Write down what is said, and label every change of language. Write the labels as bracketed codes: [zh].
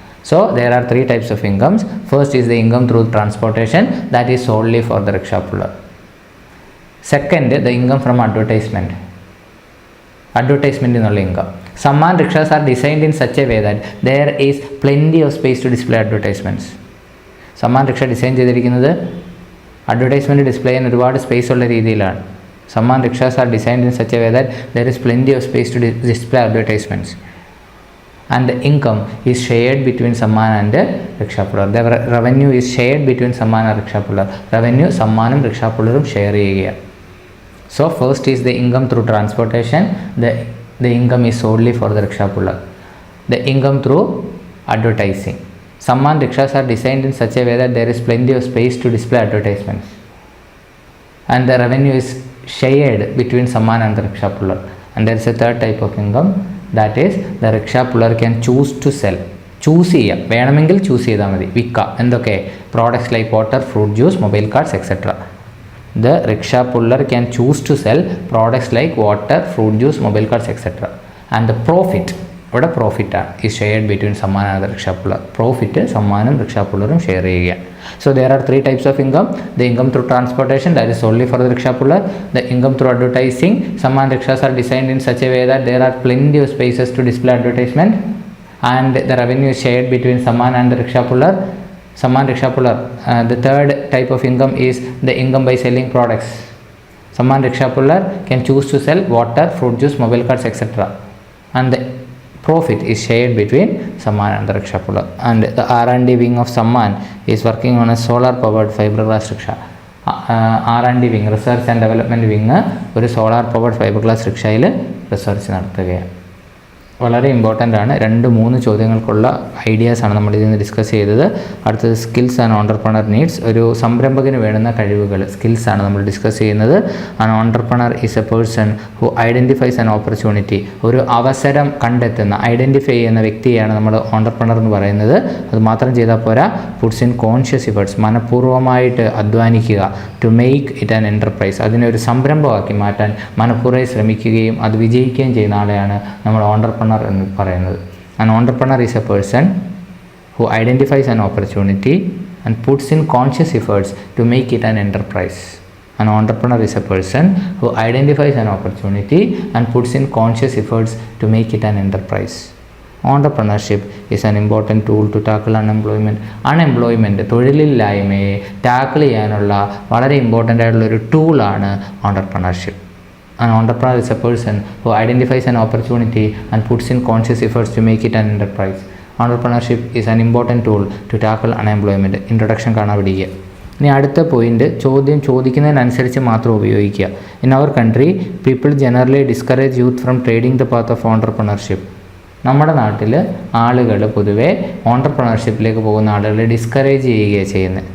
[en] So there are 3 types of incomes. First is the income through transportation, that is solely for the rickshaw puller. Second, the income from advertisement. Advertisement is only income. Samman rickshaws are designed in such a way that there is plenty of space to display advertisements. [ml] Samman rickshaw design ചെയ്തിരിക്കുന്നത് advertisement display ചെയ്യാൻ ഒരുപാട് space ഉള്ള രീതിയിലാണ്. [en] Samman rickshaws are designed in such a way that there is plenty of space to display advertisements. And the income is shared between Samman and rickshaw puller. The revenue is shared between Samman and rickshaw puller. [ml] Revenue Sammanum rickshaw pullerum share ചെയ്യുക. [en] So first is the income through transportation. The income is solely for the rickshaw puller. The income through advertising. Samman rickshaws are designed in such a way that there is plenty of space to display advertisements. And the revenue is shared between Samman and the rickshaw puller. And there is a third type of income. That is the rickshaw puller can choose to sell. [ml] Choose ചെയ്യാം, വേണമെങ്കിൽ choose ചെയ്താൽ മതി. വിൽക്കാം. എന്തൊക്കെ? [en] Products like water, fruit juice, mobile cards etcetera. The rickshaw puller can choose to sell products like water, fruit juice, mobile cards, etc. And the profit [ml] ഇവിടെ പ്രോഫിറ്റാണ് [en] Is shared between Samman and rickshaw puller. [ml] Profit സമ്മാനും rickshaw പുള്ളറും share ചെയ്യുകയാണ്. [en] So there are 3 types of income. The income through transportation, that is solely for the rickshaw puller. The income through advertising. Samman rickshaws are designed in such a way that there are plenty of spaces to display advertisement, and the revenue is shared between Samman and the rickshaw puller. Samman rickshaw puller. The third type of income is the income by selling products. Samman rickshaw puller can choose to sell water, fruit juice, mobile cards, etc. And the profit is shared between Samman and the rickshaw puller. And the R&D wing of Samman is working on a solar powered fiberglass rickshaw. R&D wing, research and development wing, [ml] ഒരു solar powered fibre glass റിക്ഷയിൽ research നടത്തുകയാണ്. വളരെ important ആണ്. 2-3 ചോദ്യങ്ങൾക്കുള്ള ഐഡിയാസാണ് നമ്മൾ ഇതിൽ നിന്ന് discuss ചെയ്തത്. അടുത്തത് സ്കിൽസ് ആൻഡ് ഓണ്ടർപ്രണർ നീഡ്സ്. ഒരു സംരംഭകന് വേണ്ടുന്ന കഴിവുകൾ, സ്കിൽസാണ് നമ്മൾ ഡിസ്കസ് ചെയ്യുന്നത്. [en] An entrepreneur is a person who identifies an opportunity. [ml] ഒരു അവസരം കണ്ടെത്തുന്ന, ഐഡൻറ്റിഫൈ ചെയ്യുന്ന വ്യക്തിയാണ് നമ്മൾ ഓണ്ടർപ്രണർ എന്ന് പറയുന്നത്. അത് മാത്രം ചെയ്താൽ പോരാ, [en] puts in conscious efforts, [ml] മനഃപൂർവ്വമായിട്ട് അധ്വാനിക്കുക. [en] to make it an enterprise, [ml] അതിനെ ഒരു സംരംഭമാക്കി മാറ്റാൻ മനഃപൂർവ്വം ശ്രമിക്കുകയും അത് വിജയിക്കുകയും ചെയ്യുന്ന ആളെയാണ് നമ്മൾ ഓണ്ടർപ്രണർ എന്ന് പറയുന്നത്. [en] An entrepreneur is a person who identifies an opportunity and puts in conscious efforts to make it an enterprise. An entrepreneur is a person who identifies an opportunity and puts in conscious efforts to make it an enterprise. Entrepreneurship is an important tool to tackle unemployment. [ml] Unemployment, തൊഴിലില്ലായ്മയെ tackle ചെയ്യാനുള്ള വളരെ important ആയിട്ടുള്ളൊരു ടൂളാണ് entrepreneurship. [en] An entrepreneur is a person who identifies an opportunity and puts in conscious efforts to make it an enterprise. Entrepreneurship is an important tool to tackle unemployment. [ml] Introduction കാണാൻ പഠിക്കുക. ഇനി അടുത്ത point, ചോദ്യം ചോദിക്കുന്നതിനനുസരിച്ച് മാത്രം ഉപയോഗിക്കുക. [en] In our country people generally discourage youth from trading the path of entrepreneurship. [ml] നമ്മുടെ നാട്ടിൽ ആളുകൾ പൊതുവെ ഓണ്ടർപ്രണർഷിപ്പിലേക്ക് പോകുന്ന ആളുകളെ ഡിസ്കറേജ് ചെയ്യുകയാണ് ചെയ്യുന്നത്.